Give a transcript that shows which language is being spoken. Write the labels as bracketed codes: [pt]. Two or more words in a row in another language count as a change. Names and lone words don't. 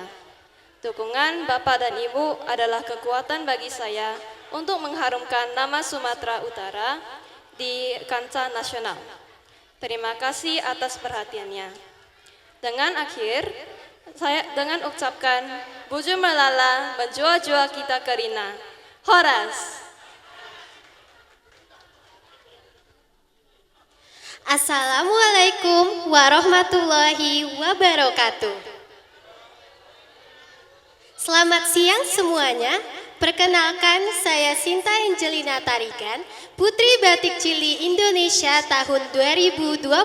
[id] Dukungan Bapak dan Ibu adalah kekuatan bagi saya untuk mengharumkan nama Sumatera Utara di kancah nasional. Terima kasih atas perhatiannya. Dengan ucapkan [btx] Buju Melala menjua-jua kita kerina. [id] Horas. [ar] السلام عليكم ورحمة الله وبركاته. [id] Selamat siang semuanya. Perkenalkan, saya Sinta Angelina Tarigan, Putri Batik Cili Indonesia tahun 2024.